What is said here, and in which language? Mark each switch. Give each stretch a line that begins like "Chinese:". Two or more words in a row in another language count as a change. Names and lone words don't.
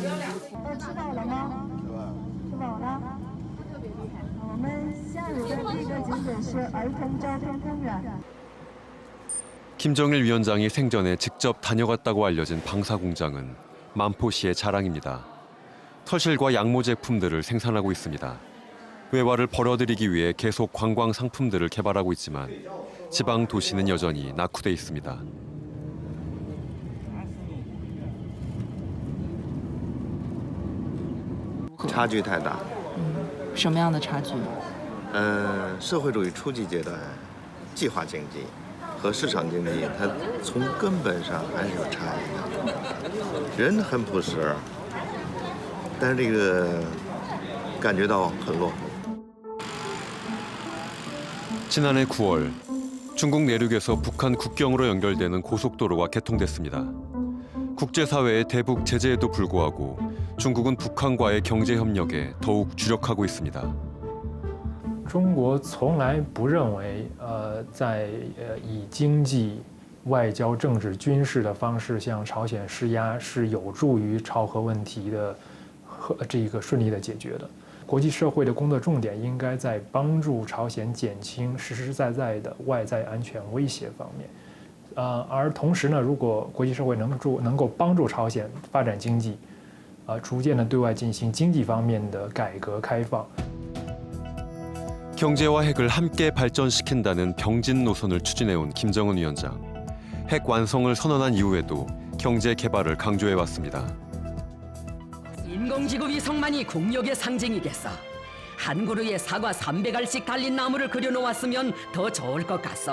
Korean: 김정일 위원장이 생전에 직접 다녀갔다고 알려진 방사공장은 만포시의 자랑입니다. 터실과 양모 제품들을 생산하고 있습니다. 외화를 벌어들이기 위해 계속 관광 상품들을 개발하고 있지만 지방 도시는 여전히 낙후돼 있습니다.
Chinese: 差距太大。什么样的差距？社会主义初级阶段，计划经济和市场经济，它从根本上还是有差异的。人很朴实，但是这个感觉到很落后。
Korean: 지난해 9월 중국 내륙에서 북한 국경으로 연결되는 고속도로가 개통됐습니다. 국제사회의 대북 제재에도 불구하고 중국은 북한과의 경제 협력에 더욱 주력하고 있습니다.
Chinese: 中国从来不认为，在以经济、外交、政治、军事的方式向朝鲜施压是有助于朝核问题的这个顺利的解决的。国际社会的工作重点应该在帮助朝鲜减轻实实在在的外在安全威胁方面。而同时呢，如果国际社会能够帮助朝鲜发展经济，逐渐的对外进行经济方面的改革开放。
Korean: 경제와 핵을 함께 발전시킨다는 병진 노선을 추진해온 김정은 위원장. 핵 완성을 선언한 이후에도 경제 개발을 강조해왔습니다. 인공지구 위성만이 국력의 상징이겠어. 한 그루에 사과 300알씩 달린 나무를 그려놓았으면 더 좋을 것 같소.